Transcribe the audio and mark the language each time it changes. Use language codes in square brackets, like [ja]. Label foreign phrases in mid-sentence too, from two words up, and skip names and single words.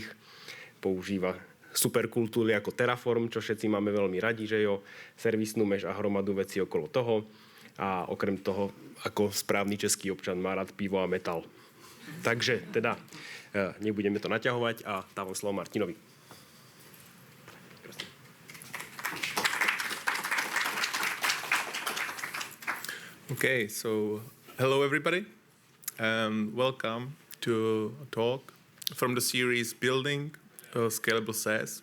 [sk] Používa superkultúry ako Terraform, čo všetci máme veľmi radi, že jo, servisnú mež a hromadu vecí okolo toho. A okrem toho, ako správny český občan, má rád pivo a metal. Takže teda nebudeme to naťahovať a dávam slovo Martinovi. [en] Okay, so hello everybody, and welcome to a talk from the series Building a Scalable SaaS.